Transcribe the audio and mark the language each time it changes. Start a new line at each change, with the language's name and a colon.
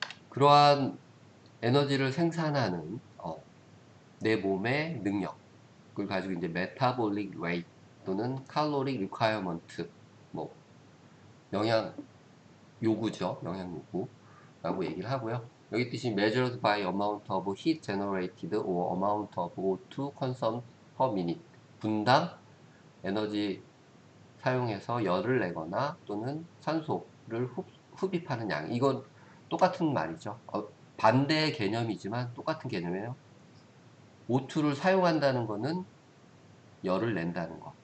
Korean: 그러한 에너지를 생산하는 내 몸의 능력을 가지고 이제 메타볼릭 레이트 또는 칼로리 리콰이어먼트, 뭐 영양 요구죠. 영양 요구라고 얘기를 하고요. 여기 뜻이
English: measured by amount of heat generated or amount of O2 consumed per minute.
Korean: 분당 에너지 사용해서 열을 내거나 또는 산소를 흡입하는 양. 이건 똑같은 말이죠. 반대의 개념이지만 똑같은 개념이에요. O2를 사용한다는 거는 열을 낸다는 거.